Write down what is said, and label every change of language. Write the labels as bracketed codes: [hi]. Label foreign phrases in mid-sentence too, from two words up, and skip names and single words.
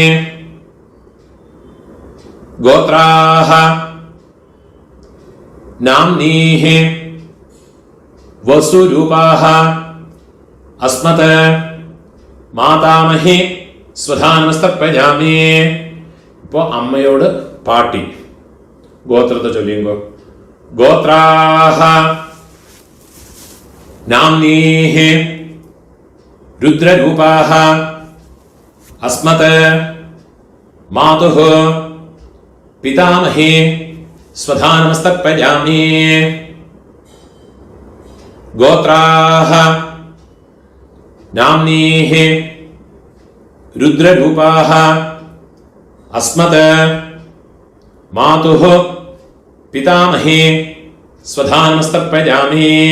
[sa] ഗോത്രാഹ നാംനീഃ വസുരൂപാഃ അസ്മത് മാതാമഹി സ്വധാനമസ്തർപ്പയാമി. [ml] ഇപ്പോൾ അമ്മയോട് പാട്ടി ഗോത്രത്തെ ചൊല്ലിയുമ്പോൾ [sa] ഗോത്രാഹ नाम्नीः रुद्ररूपाः अस्मत् मातुः पितामही स्वधानमस्तर्पयामि। गोत्राः नाम्नीः रुद्ररूपाः अस्मत् मातुः पितामही स्वधानमस्तर्पयामि।